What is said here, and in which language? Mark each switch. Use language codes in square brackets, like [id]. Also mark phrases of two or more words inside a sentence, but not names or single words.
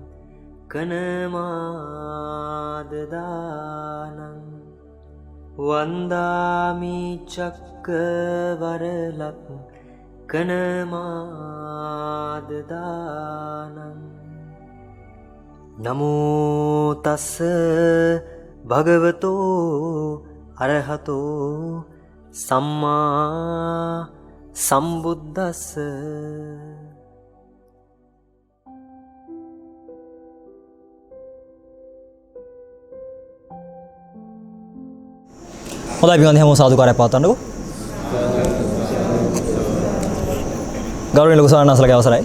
[pi] කනමාදදානං වන්දාමි චක්කවරලක් කනමාදදානං නමෝ තස්ස භගවතෝ අරහතෝ සම්මා සම්බුද්දස්ස. [si] හොඳයි පින්වත්නි, හැමෝම සාදුකාරයක් පවත්වන්නකෝ. ගෞරවනීය ලොකු ස්වාමීන් වහන්සේලාගේ අවසරයි.